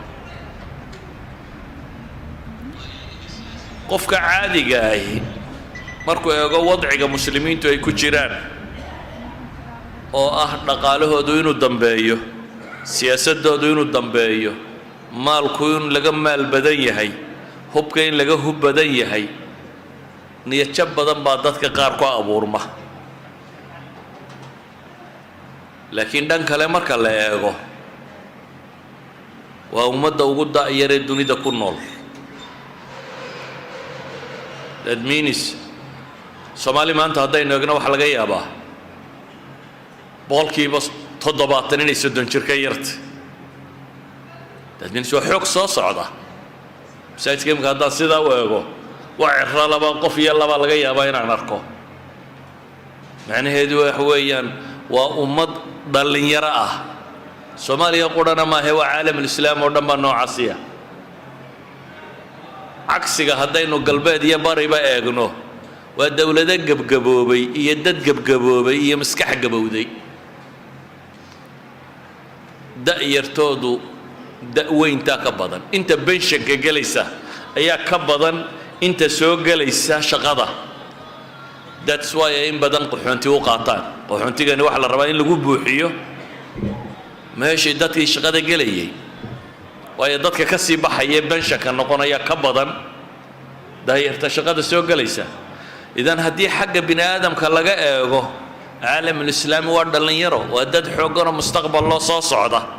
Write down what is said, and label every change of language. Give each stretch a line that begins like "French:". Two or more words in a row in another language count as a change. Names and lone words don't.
Somali: qofka caadiga ahi markuu eego wadciga muslimiintu ay ku jiraan oo ah dhaqaalahoodu inuu dambeeyo siyaasadoodu inuu dambeeyo maalku in laga maal badan yahay hubka in laga hub badan yahay niyad jab badan baa dadka qaar ku abuurma laakiin dhan kale marka la eego waa ummadda ugu da'yaree dunida ku nool.
English: That means
Somali: Soomaali maanta haddaynu eegno waxaa laga yaabaa boqolkiiba 70 inay 30 jir ka yartay.
English: That means
Somali: waa xoog soo socda. masaajidka imika haddaan sidaa u eego waa cirro laba qof iyo laba laga yaabaa inaan arko. macnaheedu waxa weeyaan waa ummad dhallinyaro ah. Soomaaliya qurana maahe waa caalamulislaam oo dhan baa noocaasiya. cagsiga haddaynu galbeed iyo bariba eegno waa dawlado gebgaboobay iyo dad gebgaboobay iyo maskax gabowday. da'yartoodu da'weyntaa ka badan. inta benshanka gelaysa ayaa ka badan inta soo gelaysa shaqada.
English: that's why
Somali: in badan qaxoonti u qaataan. qaxoontigani waxa la rabaa in lagu buuxiyo meeshii dadkii shaqada gelayay, waayo dadka ka sii baxaya benshanka noqonaya ka badan daayirta shaqada soo gelaysa. idan haddii xagga bini aadamka laga eego caalamulislaami waa dhallinyaro, waa dad xooggan oo mustaqbal loo soo socda.